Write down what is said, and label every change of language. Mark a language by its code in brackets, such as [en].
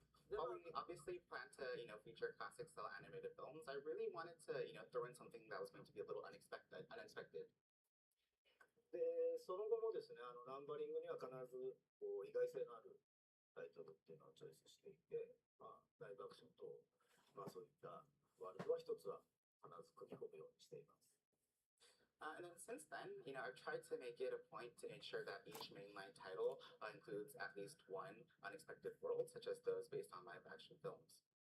[en] While we obviously plan to, feature classic style animated films, I really wanted to, throw in something that was going to be a little unexpected. [ja] で、その後もですね、ナンバリングには必ず意外性のあるタイトルっていうのをチョイスしていて、ライブアクションと、そういったワールドは一つは必ず組み込むようにしています。 [en] And then since then, I've tried to make it a point to ensure that each mainline title includes at least one unexpected world, such as those based on live action films.